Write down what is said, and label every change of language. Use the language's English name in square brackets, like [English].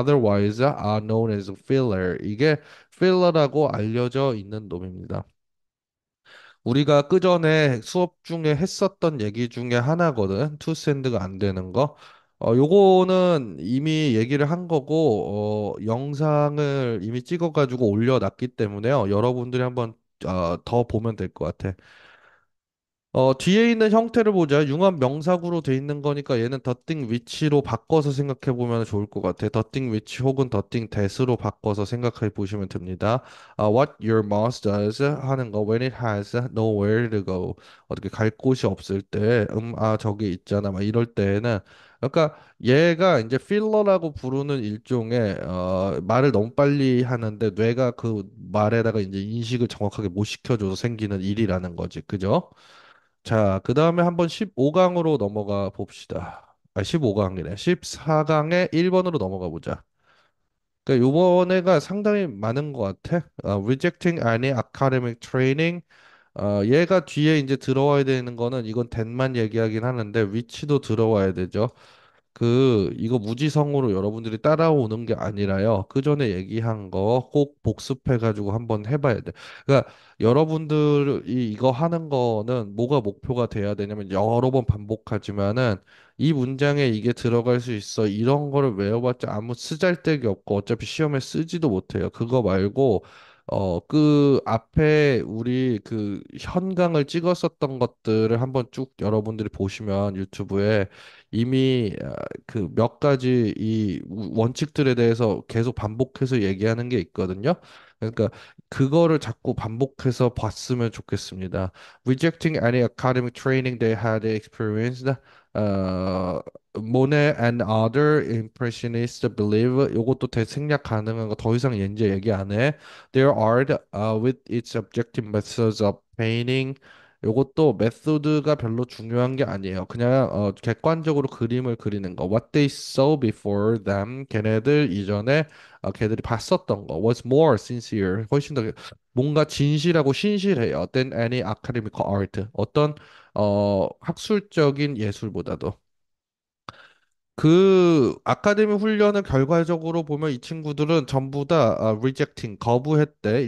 [English] Otherwise are known as filler. [Korean] 이게 filler라고 알려져 있는 놈입니다. 우리가 그전에 수업 중에 했었던 얘기 중에 하나거든. 투 샌드가 안 되는 거. 요거는 이미 얘기를 한 거고, 영상을 이미 찍어가지고 올려놨기 때문에요. 여러분들이 한번 더 보면 될 것 같아. 뒤에 있는 형태를 보자. 융합 명사구로 돼 있는 거니까 얘는 the thing which로 바꿔서 생각해 보면 좋을 것 같아. the thing which 혹은 the thing that으로 바꿔서 생각해 보시면 됩니다. [English] what your mouse does [Korean] 하는 거 [English] when it has nowhere to go. [Korean] 어떻게 갈 곳이 없을 때, 저기 있잖아. 막 이럴 때에는 그러니까 얘가 이제 필러라고 부르는 일종의 말을 너무 빨리 하는데 뇌가 그 말에다가 이제 인식을 정확하게 못 시켜줘서 생기는 일이라는 거지. 그죠? 자, 그 다음에 한번 15강으로 넘어가 봅시다. 15강이네. 14강에 1번으로 넘어가 보자. 그러니까 요번에가 상당히 많은 것 같아. [English] Rejecting any academic training. [Korean] 얘가 뒤에 이제 들어와야 되는 거는 이건 that만 얘기하긴 하는데 which도 들어와야 되죠. 이거 무지성으로 여러분들이 따라오는 게 아니라요. 그 전에 얘기한 거 꼭 복습해가지고 한번 해봐야 돼. 그러니까 여러분들이 이거 하는 거는 뭐가 목표가 돼야 되냐면 여러 번 반복하지만은 이 문장에 이게 들어갈 수 있어. 이런 거를 외워봤자 아무 쓰잘데기 없고 어차피 시험에 쓰지도 못해요. 그거 말고 그 앞에 우리 그 현강을 찍었었던 것들을 한번 쭉 여러분들이 보시면 유튜브에 이미 그 몇 가지 이 원칙들에 대해서 계속 반복해서 얘기하는 게 있거든요. 그러니까 그거를 자꾸 반복해서 봤으면 좋겠습니다. [English] Rejecting any academic training they had experienced. Monet and other impressionists believe [Korean] 요것도 대생략 가능한 거 더 이상 이제 얘기 안 해. [English] Their art with its objective methods of painting [Korean] 요것도 메소드가 별로 중요한 게 아니에요. 그냥 객관적으로 그림을 그리는 거. [English] What they saw before them. [Korean] 걔네들 이전에 걔들이 봤었던 거. [English] Was more sincere. [Korean] 훨씬 더 뭔가 진실하고 신실해요. [English] Than any academic art. [Korean] 어떤 학술적인 예술보다도. 그 아카데미 훈련을 결과적으로 보면 이 친구들은 전부 다 rejecting 거부했대.